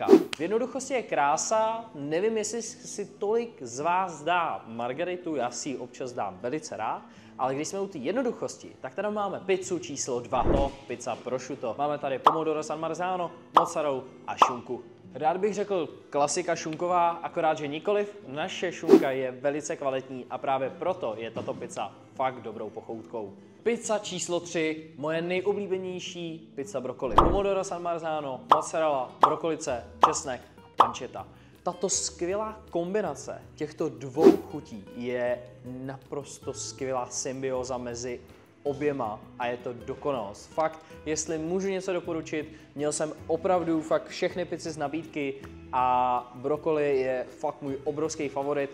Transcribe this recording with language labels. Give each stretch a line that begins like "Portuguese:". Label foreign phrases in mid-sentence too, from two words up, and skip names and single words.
Czech: V jednoduchosti je krása, nevím, jestli si tolik z vás dá margaritu, já si ji občas dám velice rád, ale když jsme u té jednoduchosti, tak tady máme pizzu číslo 2, pizza prosciutto. Máme tady pomodoro San Marzano, mozzarellu a šunku. Rád bych řekl klasika šunková, akorát, že nikoliv. Naše šunka je velice kvalitní a právě proto je tato pizza fakt dobrou pochoutkou. Pizza číslo 3, moje nejoblíbenější pizza brokoli. Pomodoro San Marzano, mozzarella, brokolice, česnek a pancetta. Tato skvělá kombinace těchto dvou chutí je naprosto skvělá symbioza mezi oběma a je to dokonalost. Fakt, jestli můžu něco doporučit, měl jsem opravdu fakt všechny pizzy z nabídky a brokoli je fakt můj obrovský favorit.